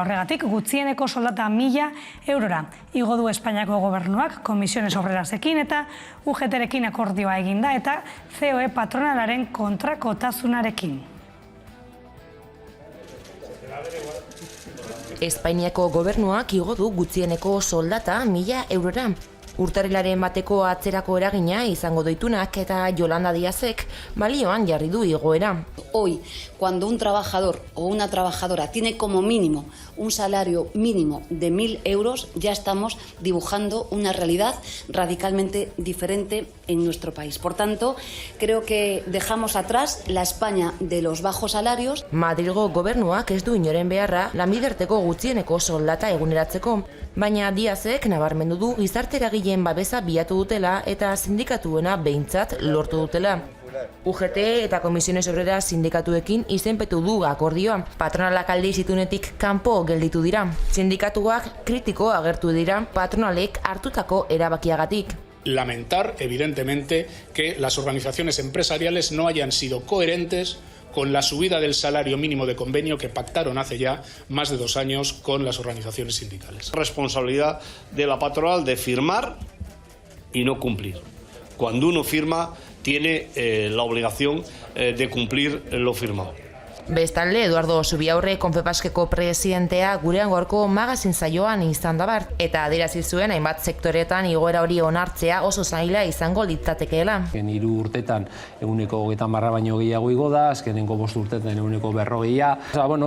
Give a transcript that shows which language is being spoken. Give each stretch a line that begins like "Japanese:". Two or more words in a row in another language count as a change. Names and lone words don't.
Basque: Horregatik gutxieneko soldata 1.000 eurora igo du Espainiako gobernuak Comisiones Obrerasekin eta UGT-rekin akordioa eginda eta COE patronalaren kontrakotasunarekin. Espainiako gobernuak igo du gutxieneko soldata 1.000 eurora. Urtarrilaren bateko atzerako eragina izango doitunak eta Yolanda Díazek balioan jarri du igoera.
Spanish: Hoy, cuando un trabajador o una trabajadora tiene como mínimo un salario mínimo de 1.000 euros, ya estamos dibujando una realidad radicalmente diferente en nuestro país. Por tanto, creo que dejamos atrás la España de los bajos salarios.
Basque: Madrilgo gobernuak ez du inoren beharra lanbiderteko gutxieneko soldata eguneratzeko, baina Díazek nabarmendu du gizarte eragileen babesa bilatu dutela eta sindikatuena behintzat lortu dutela. UGT eta Comisiones Obreras sindikatuekin izenpetu du akordioa. Patronalak aldiz itunetik kanpo gelditu dira. Sindikatuak kritiko agertu dira patronalek hartutako erabakiagatik.
Spanish: Lamentar, evidentemente, que las organizaciones empresariales no hayan sido coherentes con la subida del salario mínimo de convenio que pactaron hace ya más de 2 años con las organizaciones sindicales. Responsabilidad de la patronal de firmar y no cumplir. Cuando uno firma, tiene la obligación de cumplir lo firmado.
Basque: Bestalde, Eduardo Zubiaurre Konfebaskeko presidentea gurean gaurko magazin saioan izan dabar, eta adierazi zuen hainbat sektoretan igoera hori onartzea oso zaila izango litzatekeela. 3 urtetan 130 baino gehiago igo da, azkenengo 5 urtetan 140.